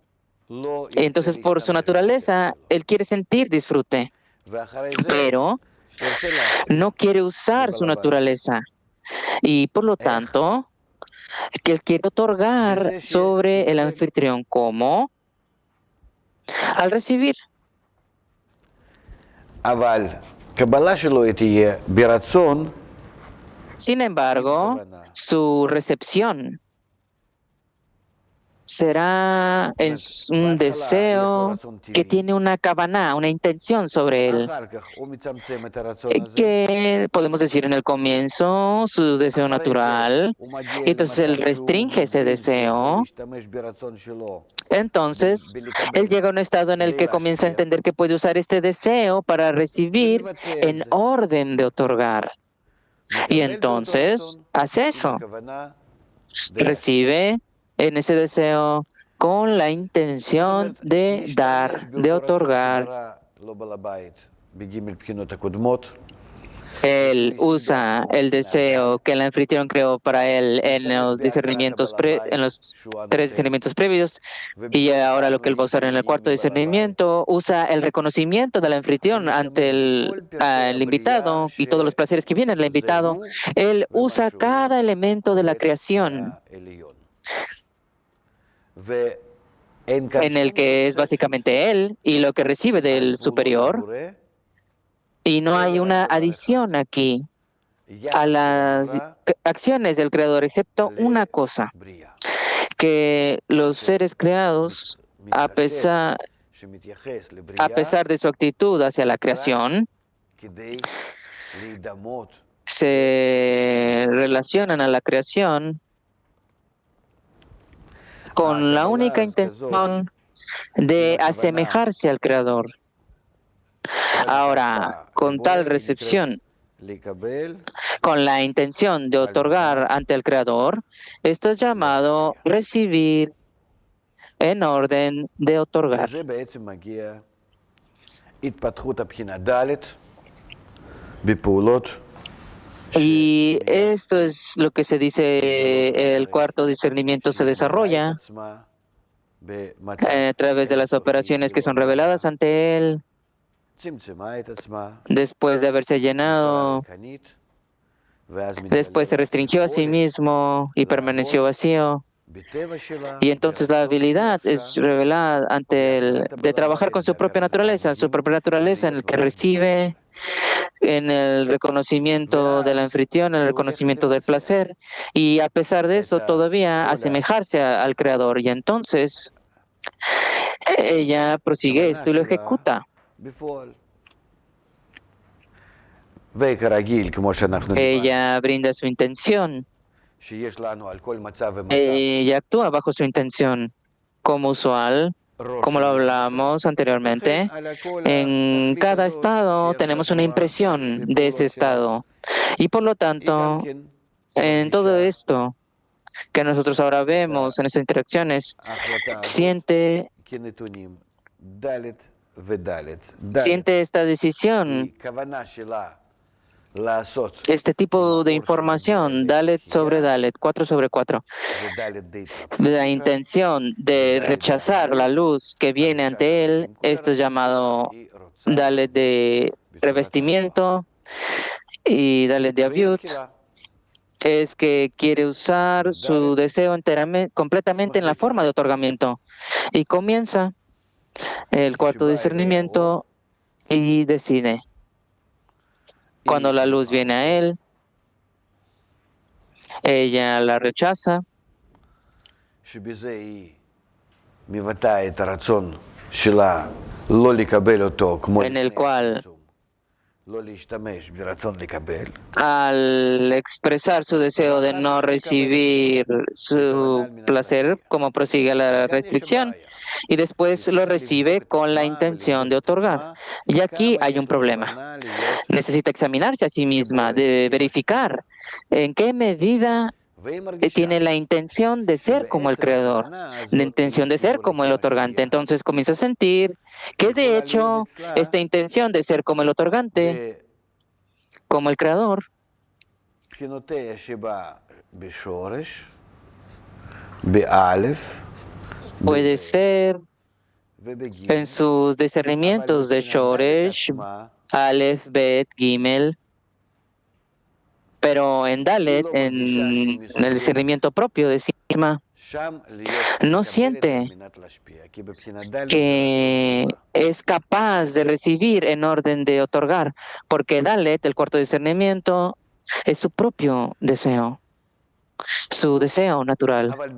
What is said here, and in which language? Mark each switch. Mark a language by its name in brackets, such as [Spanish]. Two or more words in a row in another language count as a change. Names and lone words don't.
[Spanish] Entonces, por su naturaleza, él quiere sentir disfrute, pero no quiere usar su naturaleza. Y por lo tanto, que él quiere otorgar sobre el anfitrión como al recibir. [Hebrew] אבל קבלה שלו תהיה ברצון, [Spanish] Sin embargo, su recepción será en un deseo que tiene una kavaná, una intención sobre él, [Hebrew] אחר כך הוא מצמצם את הרצון הזה, [Spanish] que podemos decir en el comienzo su deseo [Hebrew] אחרי זה [Spanish] natural, [Hebrew] הוא מגיע [Spanish] y entonces él [Hebrew] למצב שהוא [Spanish] restringe ese [Hebrew] מבין שהוא יכול [Spanish] deseo. [Hebrew] להשתמש ברצון שלו [Spanish] Entonces, [Hebrew] בלקבל [Spanish] él llega a un estado en el [Hebrew] כדי [Spanish] que comienza a [Hebrew] להשפיע, [Spanish] entender que puede usar este deseo para recibir [Hebrew] ומבצע את [Spanish] en [Hebrew] זה. [Spanish] orden de otorgar. Y [Hebrew] מקבל באותו [Spanish] entonces [Hebrew] רצון [Spanish] hace [Hebrew] עם [Spanish] eso, [Hebrew] הכוונה די להשפיע. [Spanish] recibe en ese deseo con la [Hebrew] זאת [Spanish] intención [Hebrew] אומרת, [Spanish] de [Hebrew] להשתמש [Spanish] dar, de [Hebrew] באותו רצון [Spanish] otorgar. [Hebrew] שברא לו בעל הבית בג' בחינות הקודמות, [Spanish] Él [Hebrew] ושהוא השיג [Spanish] usa [Hebrew] לעצמו [Spanish] el [Hebrew] מבחינה ד', [Spanish] deseo que el anfitrión creó para él en [Hebrew] להשתמש [Spanish] los [Hebrew] בהכרת [Spanish] discernimientos, [Hebrew] הבעל [Spanish] en [Hebrew] הבית [Spanish] los [Hebrew] שהוא [Spanish] tres [Hebrew] הנותן, [Spanish] discernimientos previos. Y [Hebrew] ובשורש [Spanish] ahora lo que él va a usar en el [Hebrew] להתמודד [Spanish] cuarto [Hebrew] עם בעל הבית, [Spanish] discernimiento, usa el reconocimiento del [Hebrew] הוא [Spanish] anfitrión ante [Hebrew] משתמש בכל פרטי [Spanish] el [Hebrew] הבריאה [Spanish] invitado y todos los placeres que vienen al [Hebrew] שזה [Spanish] invitado. [Hebrew] הוא [Spanish] Él [Hebrew] ומה [Spanish] usa [Hebrew] שהוא [Spanish] cada elemento de la [Hebrew] הבית [Spanish] creación, [Hebrew] העליון. ואין כאן [Spanish] en el [Hebrew] שום [Spanish] que es [Hebrew] תוספת [Spanish] básicamente él y lo que recibe [Hebrew] על [Spanish] del [Hebrew] פעולות [Spanish] superior. [Hebrew] הבורא, [Spanish] Y no hay [Hebrew] אלא רק [Spanish] una [Hebrew] דבר אחד, [Spanish] adición aquí a [Hebrew] יחס של [Spanish] las [Hebrew] הנברא [Spanish] acciones del Creador, excepto una cosa, [Hebrew] לבריאה, [Spanish] que los seres creados, [Hebrew] שמתחשב, שמתייחס [Spanish] a [Hebrew] לבריאה [Spanish] pesar de su actitud hacia la [Hebrew] רק [Spanish] creación, [Hebrew] כדי להידמות [Spanish] se relacionan a la creación con la [Hebrew] הקבלה [Spanish] única [Hebrew] אז כזאת, [Spanish] intención [Hebrew] עם [Spanish] de [Hebrew] הכוונה [Spanish] asemejarse al Creador. Ahora, con [Hebrew] לבורא, [Spanish] tal [Hebrew] היא נקראת [Spanish] recepción, [Hebrew] לקבל [Spanish] con la intención de otorgar ante el Creador, esto es llamado [Hebrew] להשפיע. [Spanish] recibir en orden de otorgar. [Hebrew] לזה בעצם מגיע התפתחות הבחינה ד' בפעולות [Spanish] Y esto es lo que se dice, el cuarto discernimiento se desarrolla a través de las operaciones que son reveladas ante él, [Hebrew] צמצמה את עצמה, [Spanish] después de haberse [Hebrew] נשארה [Spanish] llenado, [Hebrew] ריקנית, ואז [Spanish] después se [Hebrew] מתגלה [Spanish] restringió a sí [Hebrew] יכולת [Spanish] mismo y permaneció [Hebrew] לעמוד [Spanish] vacío. [Hebrew] בטבע שלה, [Spanish] Y entonces la [Hebrew] ברצון [Spanish] habilidad [Hebrew] ובבקשה, [Spanish] es revelada ante él, [Hebrew] בהכרת [Spanish] de [Hebrew] הבעל [Spanish] trabajar con [Hebrew] הבית, [Spanish] su propia [Hebrew] בהכרת [Spanish] naturaleza, su [Hebrew] התענוגים [Spanish] propia naturaleza en el que [Hebrew] ובהתבוננות בו. [Spanish] recibe, en el reconocimiento del [Hebrew] ואז [Spanish] anfitrión, en el [Hebrew] היא הולכת [Spanish] reconocimiento del [Hebrew] לבצע [Spanish] placer, y a pesar de [Hebrew] את [Spanish] eso todavía [Hebrew] כל [Spanish] asemejarse al Creador. Y entonces ella prosigue [Hebrew] הכוונה [Spanish] esto y lo [Hebrew] שלה [Spanish] ejecuta. [Hebrew] בפועל. וכרגיל, כמו שאנחנו דיברנו, [Spanish] Ella brinda su intención, [Hebrew] שיש לנו על כל מצב ומצב, [Spanish] ella actúa bajo su intención, como usual. [Hebrew] ראש [Spanish] Como lo [Hebrew] של מצב, [Spanish] hablamos [Hebrew] לכן [Spanish] anteriormente, [Hebrew] על כל [Spanish] en [Hebrew] התכלית [Spanish] cada [Hebrew] הזאת [Spanish] estado [Hebrew] שהיא [Spanish] tenemos [Hebrew] עכשיו [Spanish] una [Hebrew] רואה [Spanish] impresión de ese [Hebrew] בפעולות שלה, [Spanish] estado. Y por lo [Hebrew] היא גם [Spanish] tanto, [Hebrew] כן [Spanish] en todo [Hebrew] מרגישה [Spanish] esto que nosotros ahora [Hebrew] את [Spanish] vemos, en esas interacciones, [Hebrew] ההחלטה הזאת כנתונים ד' וד'. ד' [Spanish] siente esta decisión, [Hebrew] היא כוונה שלה לעשות [Spanish] este [Hebrew] עם [Spanish] tipo de [Hebrew] האור שמגיע [Spanish] información, [Hebrew] בעת [Spanish] Dalet sobre [Hebrew] התחייה, [Spanish] Dalet, 4 sobre 4, [Hebrew] זה ד' די התלבטות [Spanish] de la [Hebrew] נקרא, [Spanish] intención de [Hebrew] וד' די [Spanish] rechazar la [Hebrew] הביול, [Spanish] luz que viene [Hebrew] הרגשת [Spanish] ante [Hebrew] חיים [Spanish] él, [Hebrew] עם כל [Spanish] esto es [Hebrew] הרצון שלה, [Spanish] llamado [Hebrew] היא רוצה [Spanish] Dalet [Hebrew] להביא [Spanish] de [Hebrew] בצורת ההשפעה. [Spanish] revestimiento y Dalet de [Hebrew] והיא [Spanish] Aviut. [Hebrew] מתחילה, [Spanish] Es que quiere usar su [Hebrew] בד' [Spanish] deseo enteramente, completamente en la [Hebrew] מחליטה, [Spanish] forma de otorgamiento. Y comienza el cuarto [Hebrew] כשבא אליה האור, [Spanish] discernimiento y decide. Cuando [Hebrew] היא [Spanish] la luz [Hebrew] רואה [Spanish] viene a [Hebrew] אותו, [Spanish] él, ella la rechaza, [Hebrew] שבזה היא מבטאה את הרצון שלה לא לקבל אותו כמו [Spanish] en el [Hebrew] לפני [Spanish] cual [Hebrew] הצמצום, לא להשתמש ברצון לקבל, [Spanish] al expresar su deseo de [Hebrew] ואחר [Spanish] no [Hebrew] כך לקבל אותו, [Spanish] recibir [Hebrew] בכוונה [Spanish] su [Hebrew] על מנת [Spanish] placer, [Hebrew] להשפיע. [Spanish] como prosigue la [Hebrew] וכאן יש [Spanish] restricción, [Hebrew] הבעיה. [Spanish] y después [Hebrew] היא [Spanish] lo [Hebrew] צריכה לבדוק [Spanish] recibe [Hebrew] את [Spanish] con la [Hebrew] עצמה [Spanish] intención [Hebrew] ולבדוק [Spanish] de [Hebrew] את [Spanish] otorgar. [Hebrew] עצמה, [Spanish] Y aquí [Hebrew] כמה [Spanish] hay un [Hebrew] יש לה [Spanish] problema. [Hebrew] כוונה להיות [Spanish] Necesita examinarse a sí misma, [Hebrew] כבורא, [Spanish] de [Hebrew] כמשפיע. [Spanish] verificar en qué medida [Hebrew] והיא מרגישה [Spanish] tiene la intención de ser como el [Hebrew] שבעצם [Spanish] creador, [Hebrew] הכוונה [Spanish] la [Hebrew] הזאת [Spanish] intención [Hebrew] להיות [Spanish] de ser [Hebrew] כבורא, [Spanish] como el otorgante. [Hebrew] כמשפיע, [Spanish] Entonces comienza a sentir que de [Hebrew] יכולה להיות [Spanish] hecho [Hebrew] אצלה [Spanish] esta intención de ser como el otorgante, como el creador, [Hebrew] בבחינותיה שבה בשורש, באלף, [Spanish] puede [Hebrew] בבית [Spanish] ser [Hebrew] ובגיל, [Spanish] en sus [Hebrew] אבל [Spanish] discernimientos de [Hebrew] בבחינת ד' [Spanish] Shoresh, [Hebrew] עצמה, [Spanish] Aleph, Bet, Gimel, pero en [Hebrew] היא [Spanish] Dalet, [Hebrew] לא מרגישה שהיא [Spanish] en el [Hebrew] מסוגלת [Spanish] discernimiento propio de sí misma, no siente que es capaz de recibir en orden de otorgar, porque Dalet, el cuarto discernimiento, es su propio deseo, su deseo natural.